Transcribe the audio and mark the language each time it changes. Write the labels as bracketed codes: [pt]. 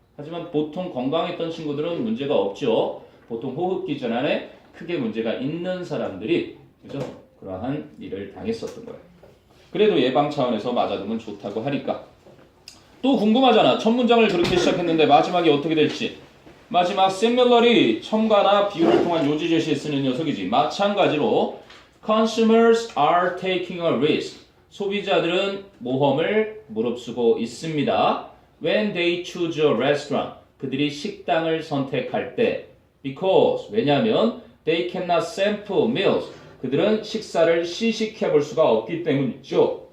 [ko] 하지만 보통 건강했던 친구들은 문제가 없죠. 보통 호흡기 질환에 크게 문제가 있는 사람들이 그죠? 그러한 일을 당했었던 거예요. 그래도 예방 차원에서 맞아두면 좋다고 하니까. 또 궁금하잖아. 첫 문장을 그렇게 시작했는데 마지막이 어떻게 될지. 마지막 similarly 첨가나 비유를 통한 요지 제시에 쓰는 녀석이지. 마찬가지로 [en] consumers are taking a risk. [ko] 소비자들은 모험을 무릅쓰고 있습니다. [en] When they choose a restaurant. [ko] 그들이 식당을 선택할 때. [en] Because [ko] 왜냐하면 [en] they cannot sample meals. [ko] 그들은 식사를 시식해 볼 수가 없기 때문이죠.